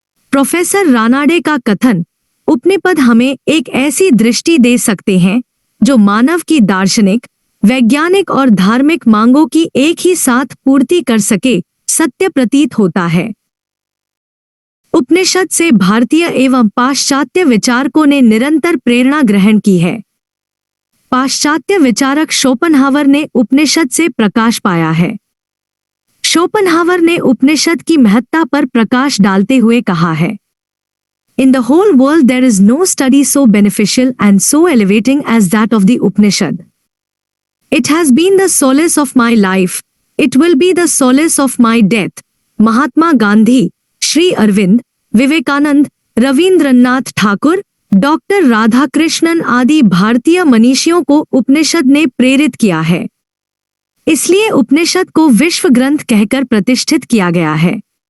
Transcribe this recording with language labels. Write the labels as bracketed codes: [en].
[hi] Professor Ranade का कथन, उपनिषद हमें एक ऐसी दृष्टि दे सकते हैं जो मानव की दार्शनिक, वैज्ञानिक और धार्मिक मांगों की एक ही साथ पूर्ति कर सके, सत्य प्रतीत होता है। उपनिषद से भारतीय एवं पाश्चात्य विचारकों ने निरंतर प्रेरणा ग्रहण की है। पाश्चात्य विचारक शोपनहावर ने उपनिषद से प्रकाश पाया है। शोपनहावर ने उपनिषद की महत्ता पर प्रकाश डालते हुए कहा है, [en] In the whole world there is no study so beneficial and so elevating as that of the Upanishad. It has been the solace of my life. It will be the solace of my death. [hi] Mahatma Gandhi, Shri Arvind, Vivekananda, Rabindranath Thakur, doctor Radhakrishnan आदि भारतीय मनीषियों को उपनिषद ने प्रेरित किया है। इसलिए उपनिषद को विश्व ग्रंथ कहकर प्रतिष्ठित किया गया है।